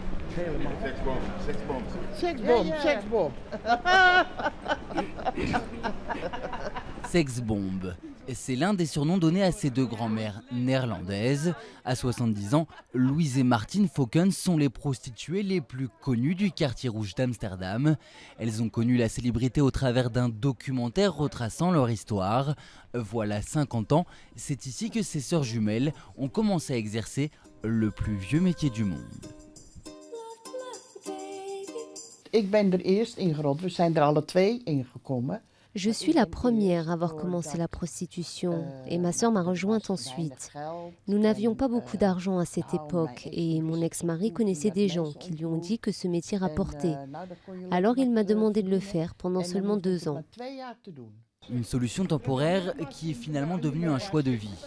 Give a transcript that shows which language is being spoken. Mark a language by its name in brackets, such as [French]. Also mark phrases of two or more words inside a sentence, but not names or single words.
[Dutch] Helemaal. Seksbom, seksbom. [French] Sexbombe. C'est l'un des surnoms donnés à ces deux grands-mères néerlandaises. À 70 ans, Louise et Martine Faukens sont les prostituées les plus connues du quartier rouge d'Amsterdam. Elles ont connu la célébrité au travers d'un documentaire retraçant leur histoire. Voilà 50 ans, c'est ici que ces sœurs jumelles ont commencé à exercer le plus vieux métier du monde. [Dutch] Ik ben er eerst ingerold. We zijn er alle twee ingekomen. [French] Je suis la première à avoir commencé la prostitution et ma sœur m'a rejointe ensuite. Nous n'avions pas beaucoup d'argent à cette époque et mon ex-mari connaissait des gens qui lui ont dit que ce métier rapportait. Alors il m'a demandé de le faire pendant seulement 2 ans. Une solution temporaire qui est finalement devenue un choix de vie.